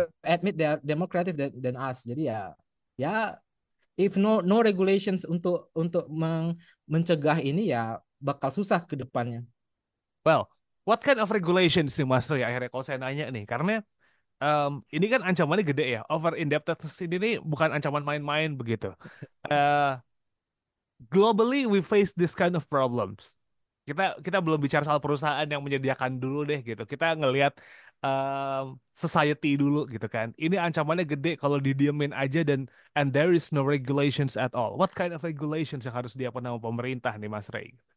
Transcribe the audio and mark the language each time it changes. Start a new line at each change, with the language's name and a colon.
English: to admit they're more creative than us.
Indonesian: Jadi ya
English: if no regulations
Indonesian: untuk mencegah ini ya bakal susah ke depannya.
English: Well, what kind of regulations
Indonesian: nih Mas Roy akhirnya kalau saya nanya nih, karena ini kan ancamannya gede ya. Over indebtedness ini nih bukan ancaman main-main begitu.
English: Eh, Globally we face this kind of problems.
Indonesian: Kita belum bicara soal perusahaan yang menyediakan dulu deh gitu. Kita ngelihat society dulu gitu kan. Ini ancamannya gede kalau didiemin aja dan
English: and there is no regulations at all. What kind of regulations
Indonesian: yang harus diapain sama pemerintah nih Mas Ray?